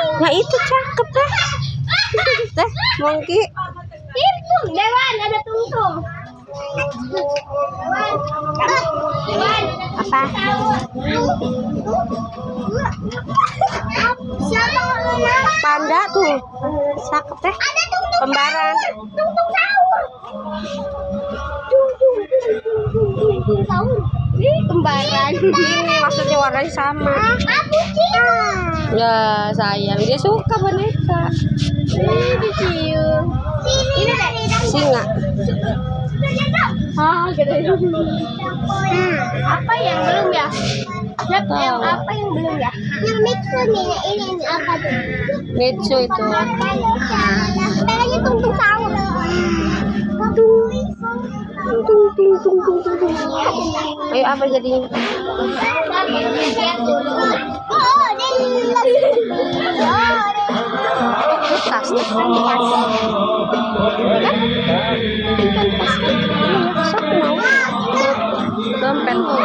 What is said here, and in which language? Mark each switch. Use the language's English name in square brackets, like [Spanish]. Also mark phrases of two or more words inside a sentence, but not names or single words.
[Indonesian] Nah itu cakep teh. Teh, monkey. Itu Dewan, ada tungtung. Dewan, Apa? Siapa namanya? Panda tuh. Cakep teh. Ada tung-tung. Kembaran. Tung-tung sahur. Tung-tung sahur. ini kembaran. Ini maksudnya warnanya sama. Aku cium. Ya sayang, dia suka boneka. Ini dicium. Ini deh. Singa. Ah, gitu. Apa yang belum ya? Yang apa yang belum ya? Yang mixer nih, ini apa tuh? Mitsu itu. Pelanya tung-tung sahur. Ayo apa jadinya? Oh, Tas. Dompet.